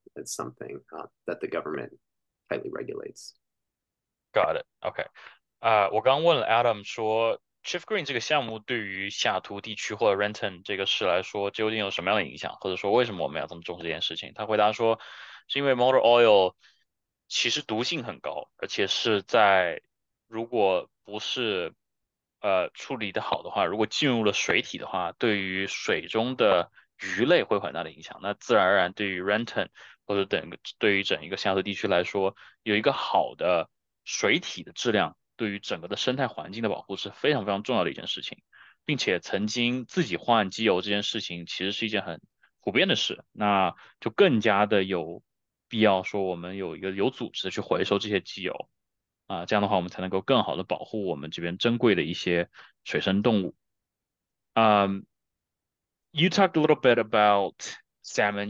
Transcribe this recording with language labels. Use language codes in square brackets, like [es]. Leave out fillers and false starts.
[en] It's something that the government tightly regulates. Got it. OK. [zh] 我刚问了 Adam 说，Chief Green 这个项目对于西雅图地区或者 Renton 这个市来说，究竟有什么样的影响，或者说为什么我们要这么重视这件事情？他回答说，是因为 motor oil 其实毒性很高，而且是在如果不是处理的好的话，如果进入了水体的话，对于水中的鱼类会有很大的影响。那自然而然对于 Renton 或者对于整一个西雅图地区来说，有一个好的水体的质量，对于整个的生态环境的保护是非常非常重要的一件事情，并且曾经自己换机油这件事情其实是一件很普遍的事，那就更加的有必要说我们有一个有组织的去回收这些机油。这样的话我们才能够更好的保护我们这边珍贵的一些水生动物。 [en] Um, you talked a little bit about salmon.